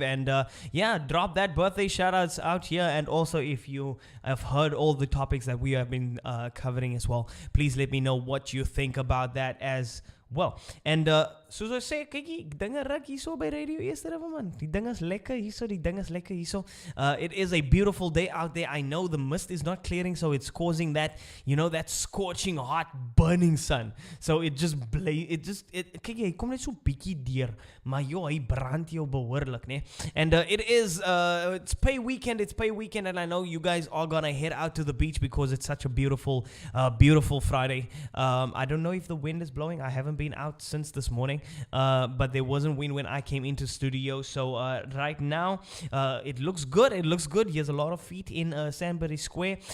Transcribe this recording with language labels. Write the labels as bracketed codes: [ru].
[en] And yeah, drop that birthday shout outs out here. And also if you have heard all the topics that we have been covering as well, please let me know what you think about that as well. [af] And soos ek sê, kykie, dinge ruk hierso by Radio Eerste-Rivier, man. Die ding is lekker hierso, [en] it is a beautiful day out there. I know the mist is not clearing, so it's causing that, that scorching hot burning sun. So it just [af] kyk jy kom net so bietjie deur, maar hy brand jou behoorlik, né? [en] And it's pay weekend, and I know you guys are gonna head out to the beach because it's such a beautiful Friday. I don't know if the wind is blowing. I haven't been out since this morning, but there wasn't wind when I came into studio. So right now it looks good. Here's a lot of feet in Sandbury Square.